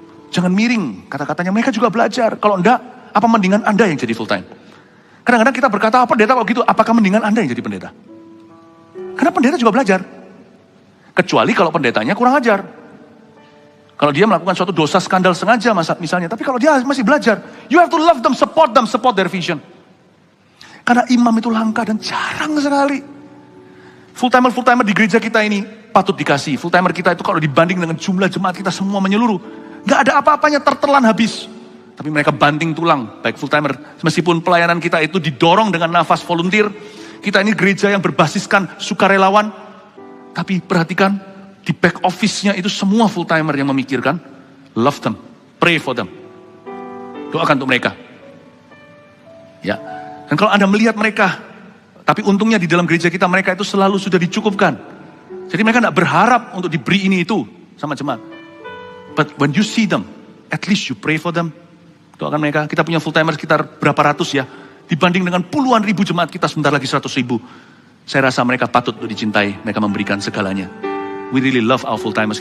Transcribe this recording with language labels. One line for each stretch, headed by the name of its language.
Indonesian: Jangan miring kata-katanya. Mereka juga belajar. Kalau enggak, apa mendingan Anda yang jadi full time? Kadang-kadang kita berkata, pendeta kalau gitu, apakah mendingan Anda yang jadi pendeta? Karena pendeta juga belajar. Kecuali kalau pendetanya kurang ajar. Kalau dia melakukan suatu dosa skandal sengaja misalnya. Tapi kalau dia masih belajar.
English: You have to love them, support their vision.
Indonesian: Karena imam itu langka dan jarang sekali. Full timer di gereja kita ini patut dikasih. Full timer kita itu kalau dibanding dengan jumlah jemaat kita semua menyeluruh. Gak ada apa-apanya, tertelan habis. Tapi mereka banting tulang, baik full timer. Meskipun pelayanan kita itu didorong dengan nafas volunteer. Kita ini gereja yang berbasiskan sukarelawan. Tapi perhatikan, di back office-nya itu semua full timer yang memikirkan.
English: Love them, pray for them.
Indonesian: Doakan untuk mereka.
English: Ya.
Indonesian: Dan kalau Anda melihat mereka, tapi untungnya di dalam gereja kita mereka itu selalu sudah dicukupkan. Jadi mereka tidak berharap untuk diberi ini itu sama jemaat.
English: But when you see them, at least you pray for them.
Indonesian: Doakan mereka. Kita punya full timer sekitar berapa ratus ya. Dibanding dengan puluhan ribu jemaat kita sebentar lagi 100 ribu. Saya rasa mereka patut untuk dicintai. Mereka memberikan segalanya.
English: We really love our full timers.